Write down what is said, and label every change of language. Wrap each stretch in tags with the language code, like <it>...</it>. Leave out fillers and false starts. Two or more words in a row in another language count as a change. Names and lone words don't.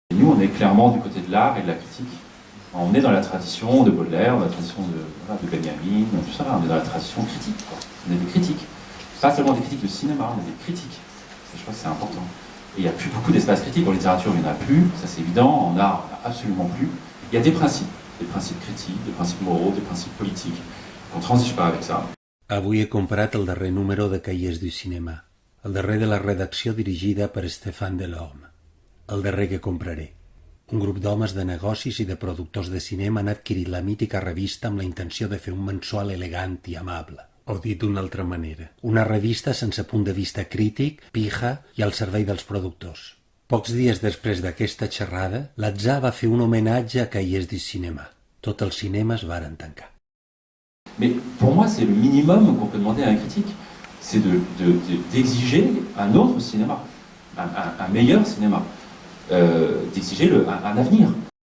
<fr>on est clairement du côté de l'art et de la critique. On est dans la tradition de Baudelaire, dans la tradition de Benjamin, tout ça, on est dans la tradition critique, quoi. On est des critiques. Pas seulement des critiques de cinéma, on est des critiques. Je crois que c'est important. Et il n'y a plus beaucoup d'espace critique. En littérature, il n'y en a plus, ça c'est évident. En art, il n'y en a absolument plus. Il y a des principes critiques, des principes moraux, des principes politiques. On ne transige pas avec ça.</fr> <ca>Avui he comprat el darrer número de Cahiers du Cinema, el darrer de la redacció dirigida per Stéphane Delorme, el darrer que compraré. Un grup d'homes de negocis i de productors de cinema han adquirit la mítica revista amb la intenció de fer un mensual elegant i amable. O dit d'una altra manera, una revista sense punt de vista crític, pija i al servei dels productors. Pocs dies després d'aquesta xerrada, l'Atzà va fer un homenatge a Cahiers du Cinema. Tots els cinemes varen tancar.</ca> <fr>Mais pour moi, c'est le minimum qu'on peut demander à un critique. C'est d'exiger un autre cinéma, un meilleur cinéma, d'exiger un avenir.</fr>